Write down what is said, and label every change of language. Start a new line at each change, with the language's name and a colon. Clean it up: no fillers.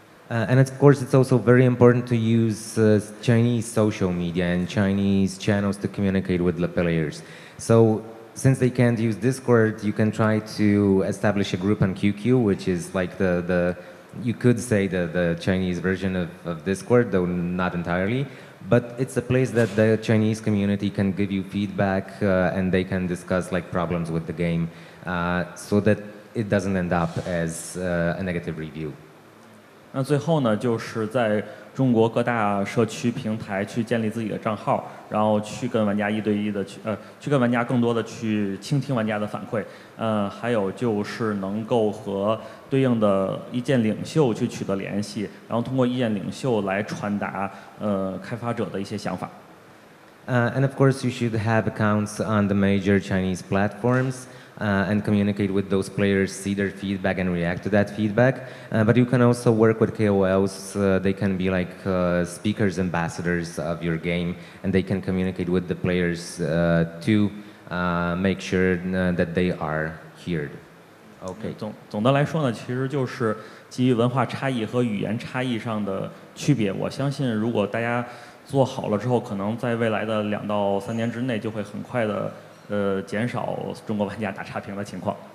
English: And of course, it's also very important to use Chinese social media and Chinese channels to communicate with the players. So since they can't use Discord, you can try to establish a group on QQ, which is like you could say the Chinese version of Discord, though not entirely. But it's a place that the Chinese community can give you feedback and they can discuss like problems with the game so that it doesn't end up as a negative review.
Chinese: 那最后呢，就是在中国各大社区平台去建立自己的账号，然后去跟玩家1对1的去跟玩家更多的去倾听玩家的反馈，还有就是能够和对应的意见领袖去取得联系，然后通过意见领袖来传达开发者的一些想法。
English: And of course, you should have accounts on the major Chinese platforms. And communicate with those players, see their feedback and react to that feedback. But you can also work with KOLs. They can be like speakers, ambassadors of your game, and they can communicate with the players to make sure that they are heard. Okay.
Chinese: 总的来说呢，其实就是基于文化差异和语言差异上的区别。我相信，如果大家做好了之后，可能在未来的2到3年之内，就会很快的。减少中国玩家打差评的情况。